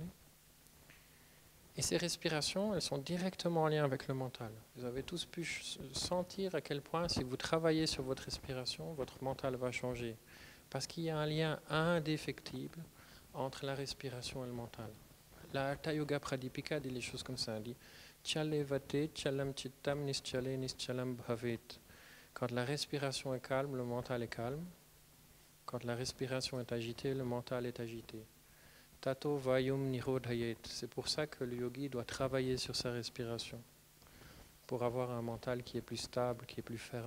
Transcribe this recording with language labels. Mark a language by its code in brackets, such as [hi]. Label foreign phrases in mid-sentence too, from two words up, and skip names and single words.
[fr] Et ces respirations, elles sont directement en lien avec le mental. Vous avez tous pu sentir à quel point, si vous travaillez sur votre respiration, votre mental va changer. Parce qu'il y a un lien indéfectible entre la respiration et le mental. La Hatha Yoga Pradipika dit les choses comme ça. Elle dit [sa] Chalevate chalam chittam nischale nischalam bhavet. [fr] Quand la respiration est calme, le mental est calme. Quand la respiration est agitée, le mental est agité. [sa] Tato vayum nirodhayet. [fr] C'est pour ça que le yogi doit travailler sur sa respiration, pour avoir un mental qui est plus stable, qui est plus ferme.